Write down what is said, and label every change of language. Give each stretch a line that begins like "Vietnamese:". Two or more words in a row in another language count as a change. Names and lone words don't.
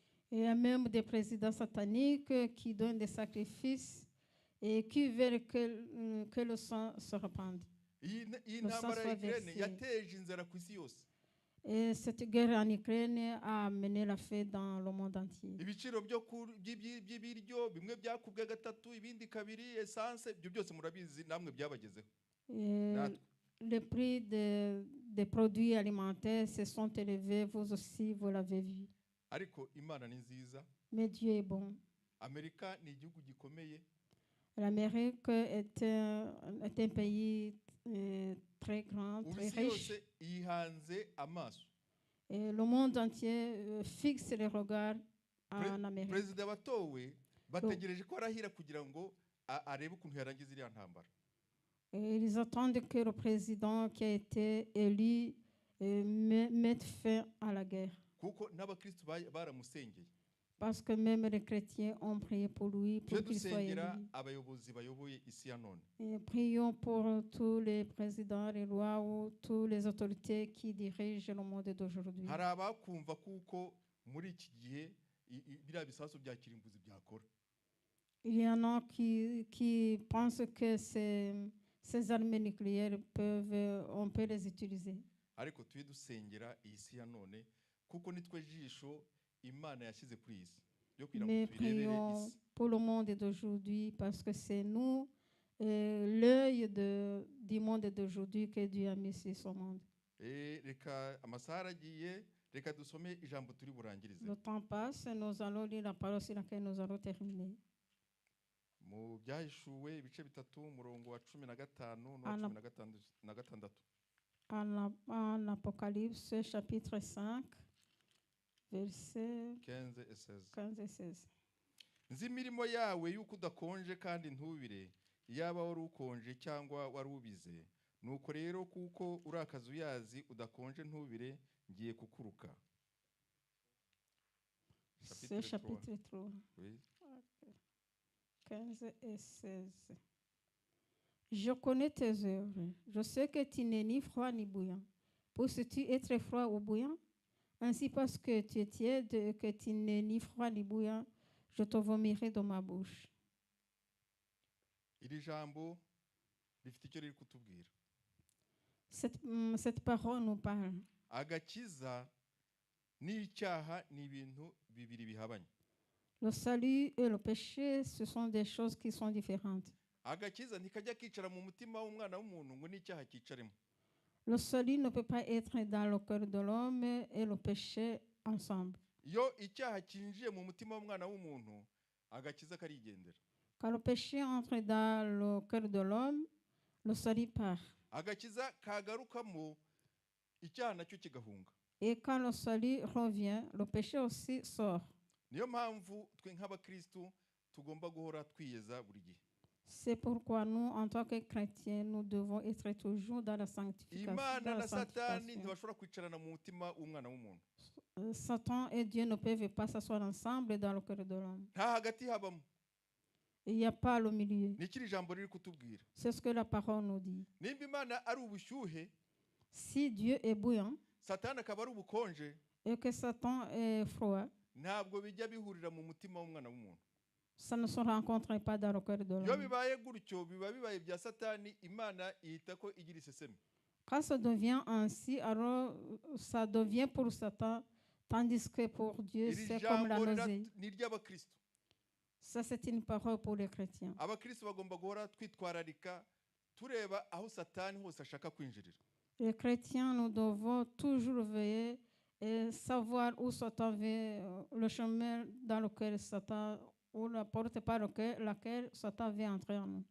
French: Il y a même des présidents sataniques qui donnent des sacrifices et qui veulent que le sang se répande.
Kinyarwanda: iyi
French: Le sang
Kinyarwanda: ntambara ya
French: soit
Kinyarwanda: Ukraine
French: versé.
Kinyarwanda: yateje inzara ku isi yose.
French: Et cette guerre en Ukraine a amené la faim dans le monde entier.
Kinyarwanda: Ibiciro by'ibiryo bimwe byakubwe gatatu ibindi kabiri, essence, ibyo byose murabizi namwe byabagezeho.
French: Et les prix des produits alimentaires se sont élevés, vous aussi, vous l'avez vu.
Kinyarwanda: Ariko Imana ni nziza.
French: Mais Dieu est bon.
Kinyarwanda: Amerika ni igihugu gikomeye.
French: L'Amérique est un pays très grand, très
Kinyarwanda: Ubisi
French: riche.
Kinyarwanda: yose yihanze amaso.
French: Et le monde entier fixe les regards en Amérique.
Kinyarwanda: Perezida batowe bategereje ko arahira kugira ngo arebe ukuntu yarangiza iriya ntambara.
French: Et ils attendent que le président qui a été élu mette fin à la guerre.
Kinyarwanda: Kuko n'abakristo baramusengeye.
French: Parce que même les chrétiens ont prié pour lui, pour qu'il soit élu.
Kinyarwanda: Abayobozi bayoboye isi ya none.
French: Et prions pour tous les présidents, les lois ou toutes les autorités qui dirigent le monde d'aujourd'hui.
Kinyarwanda: Hari abakumva kuko muri iki gihe biriya bisasu bya kirimbuzi byakora.
French: Il y en a qui pensent que ces armes nucléaires on peut les utiliser.
Kinyarwanda: Ariko tuye dusengera iyi si ya none kuko nitwe jisho Imana yashyize kuri iyi si.
French: Mais prions pour le monde d'aujourd'hui parce que c'est nous l'œil du monde d'aujourd'hui que Dieu a mis sur ce monde.
Kinyarwanda: Reka amasaha aragiye, reka dusome ijambo turi burangirize.
French: Le temps passe, nous allons lire la parole sur laquelle nous allons terminer.
Kinyarwanda: Mu byahishuwe ibice bitatu umurongo wa 15 na 16.
French: En Apocalypse chapitre 5 versets 15 et 16. 15 et 16.
Kinyarwanda: Nzi imirimo yawe yuko udakonje kandi ntubire, yaba wari ukonje cyangwa wari ubize. Nuko rero kuko uri akazi uyazi udakonje ntubire, ngiye kukuruka.
French: C'est chapitre 3. Oui. 15 et 16. Je connais tes œuvres. Je sais que tu n'es ni froid ni bouillant. Penses-tu être froid ou bouillant? Ainsi, parce que tu es tiède et que tu n'es ni froid ni bouillant, je te vomirai de ma bouche.
Kinyarwanda: Iri jambo rifite icyo riri kutubwira.
French: Cette parole nous parle.
Kinyarwanda: Agakiza n'icyaha ni ibintu bibiri bihabanye.
French: Le salut et le péché, ce sont des choses qui sont différentes.
Kinyarwanda: Agakiza ntikajya kicara mu mutima w'umwana w'umuntu ngo n'icyaha kicaremo.
French: Le salut ne peut pas être dans le cœur de l'homme et le péché ensemble.
Kinyarwanda: Iyo icyaha kinjiye mu mutima w'umwana w'umuntu, agakiza karigendera.
French: Quand le péché entre dans le cœur de l'homme, le salut part.
Kinyarwanda: Agakiza kagarukamo, icyaha nacyo kigahunga.
French: Et quand le salut revient, le péché aussi sort.
Kinyarwanda: Niyo mpamvu twe nk'abakristo tugomba guhora twiyeza buri gihe.
French: C'est pourquoi nous, en tant que chrétiens, nous devons être toujours dans la sanctification.
Kinyarwanda: Imana na Satani ntibashobora kwicarana mu mutima w'umwana w'umuntu.
French: Satan et Dieu ne peuvent pas s'asseoir ensemble dans le cœur de l'homme.
Kinyarwanda: Nta hagati habamo.
French: Il n'y a pas le milieu.
Kinyarwanda: Nikiri jambo riri kutubwira.
French: C'est ce que la parole nous dit.
Kinyarwanda: Nimba Imana ari ubushyuhe,
French: si Dieu est bouillant,
Kinyarwanda: Satani akaba ari ubukonje,
French: et que Satan est froid,
Kinyarwanda: ntabwo bijya bihurira mu mutima w'umwana w'umuntu.
French: Ça ne se rencontre pas dans le cœur de l'homme.
Kinyarwanda: Iyo bibaye gutyo biba bibaye bya Satani, Imana ihita ko igira iseseme.
French: Quand ça devient ainsi, alors ça devient pour Satan, tandis que pour Dieu, c'est comme la nausée. Ça, c'est une parole pour les chrétiens. Les chrétiens, nous devons toujours veiller et savoir où Satan veut, le chemin dans lequel Satan, ou la porte par laquelle Satan veut entrer en nous.